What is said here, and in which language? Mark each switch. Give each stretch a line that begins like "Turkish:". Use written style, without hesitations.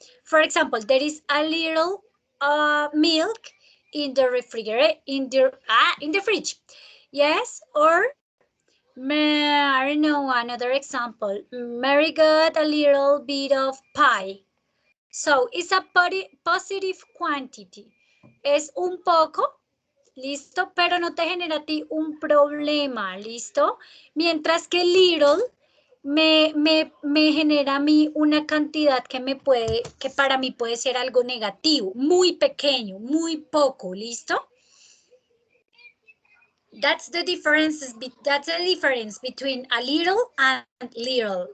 English: For example, there is a little milk in the refrigerator, in the fridge. Yes? Or I don't know, another example. Mary got a little bit of pie. So it's a positive quantity.
Spanish: Es un poco, listo, pero no te genera a ti un problema, listo. Mientras que little me genera a mí una cantidad que para mí puede ser algo negativo, muy pequeño, muy poco, listo.
English: That's the difference between a little and little.